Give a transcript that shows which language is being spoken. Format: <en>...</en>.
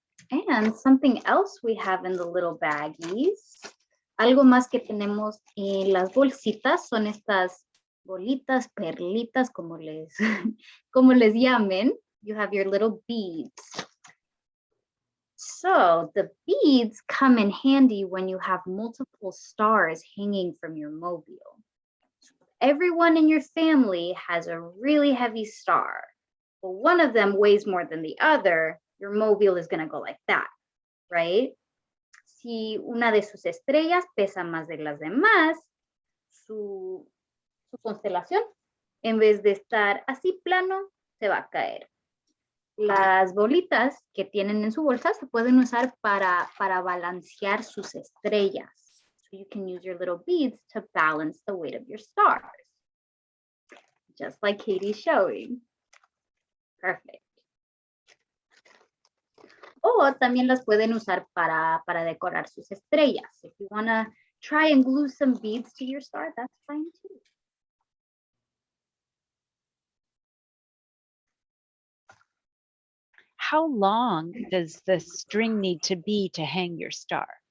<en>And something else we have in the little baggies.</en> <es>Algo más que tenemos en las bolsitas son estas bolitas, perlitas, como les llamen.</es> <en>You have your little beads. So the beads come in handy when you have multiple stars hanging from your mobile. So everyone in your family has a really heavy star. Well, one of them weighs more than the other. Your mobile is going to go like that, right?</en> <es>Si una de sus estrellas pesa más de las demás, su constelación, en vez de estar así plano, se va a caer. Las bolitas que tienen en su bolsa se pueden usar para balancear sus estrellas.</es> <en>So you can use your little beads to balance the weight of your stars. Just like Katie's showing. Perfect.</en> <es>O también las pueden usar para decorar sus estrellas.</es> <en>If you want to try and glue some beads to your star, that's fine too. How long does the string need to be to hang your star?</en>